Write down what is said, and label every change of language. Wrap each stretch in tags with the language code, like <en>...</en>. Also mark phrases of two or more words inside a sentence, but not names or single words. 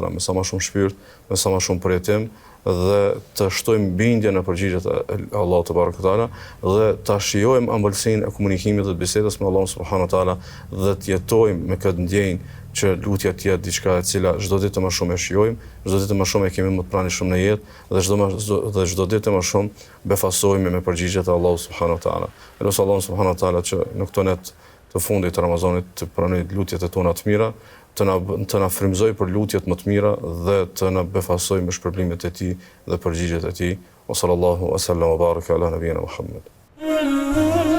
<sq>taala me sa më shumë shpirt, me sa më shumë përjetim dhe të shtojmë bindje në përgjigjet e Allahut</sq> <ar>تبارك وتعالى</ar> <sq>dhe ta shijojmë ambëlsinë e komunikimit dhe bisedës me Allahun</sq> <ar>سبحانه وتعالى</ar> <sq>dhe të jetojmë me këtë ndjenjë që lutja të jetë diçka e cila çdo ditë më shumë e shijojmë, çdo ditë më shumë e kemi më të pranishëm në jetë dhe çdo ditë më shumë befasohemi me përgjigjet e Allahut</sq> <ar>سبحانه وتعالى.</ar> <sq>Elos Allahu</sq> <ar>سبحانه وتعالى</ar> <sq>që në këtë net të fundit të Ramazanit të pranoj lutjet e tona të mira, të na frymëzoj për lutjet më të mira dhe të na befasoj me shpërblimet e tij dhe përgjigjet e tij.</sq> <ar>وصلى الله وسلم وبارك على نبينا محمد.</ar>